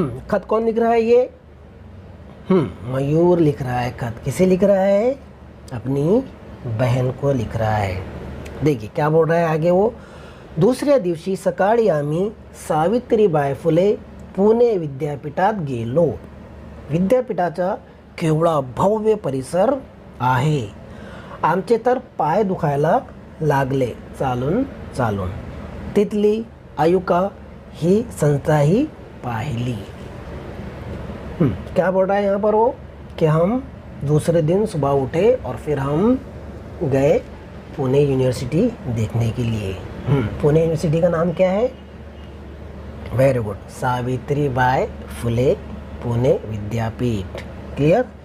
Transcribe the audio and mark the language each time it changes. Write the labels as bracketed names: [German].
[Hindi] खत कौन लिख रहा है ये? मयूर लिख रहा है खत। किसे लिख रहा है? अपनी बहन को लिख रहा है। देखिए क्या बोल रहा है आगे वो। [Marathi] दुसऱ्या दिवशी सकाळी आम्ही सावित्रीबाई फुले पुणे विद्यापीठात गेलो. विद्यापीठाचा केवढा भव्य परिसर आहे. आमचे तर पाय दुखायला लागले चालून चालून. तिथली आयुका ही संस्थाही पाहिली. [Hindi] क्या बोल रहा है यहाँ पर वो कि हम दूसरे दिन सुबह उठे और फिर हम गए पुणे यूनिवर्सिटी देखने के लिए। पुणे यूनिवर्सिटी का नाम क्या है? [English] very good, [Hindi] सावित्रीबाई फुले पुणे विद्यापीठ। क्लियर?